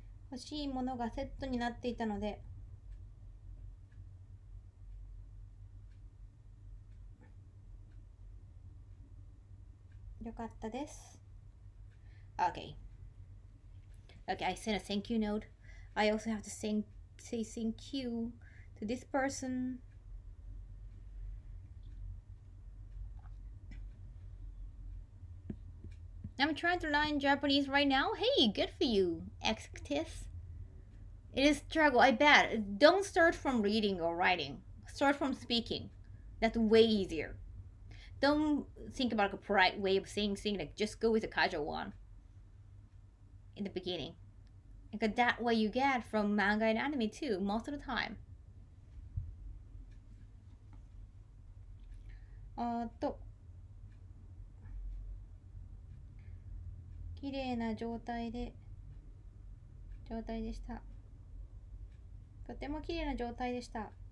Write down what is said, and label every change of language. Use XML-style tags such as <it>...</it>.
<ja>欲しいものがセットになっていたので、よかったです。</ja> <en>Okay. Okay, I sent a thank you note. I also have to say thank you to this person. I'm trying to learn Japanese right now. Hey, good for you, Extis. It is struggle, I bet. Don't start from reading or writing. Start from speaking. That's way easier. Don't think about like a polite way of saying things. Like just go with a casual one in the beginning. Because that way you get from manga and anime too, most of the time.</en> <ja>あーっと、綺麗な状態でした。とても綺麗な状態でした。</ja>